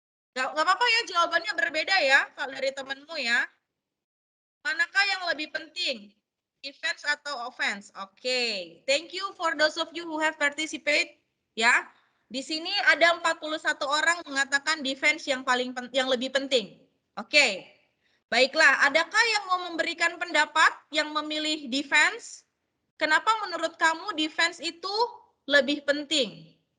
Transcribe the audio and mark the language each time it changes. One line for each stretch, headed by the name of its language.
Indonesian: Nggak apa-apa ya, jawabannya berbeda ya kalau dari temenmu ya. Manakah yang lebih penting? Defense atau offense? Oke.
English: Thank you for those of you who have participate.
Indonesian: Ya. Di sini ada 41 orang mengatakan defense yang lebih penting. Oke. Baiklah, adakah yang mau memberikan pendapat yang memilih defense? Kenapa menurut kamu defense itu lebih penting?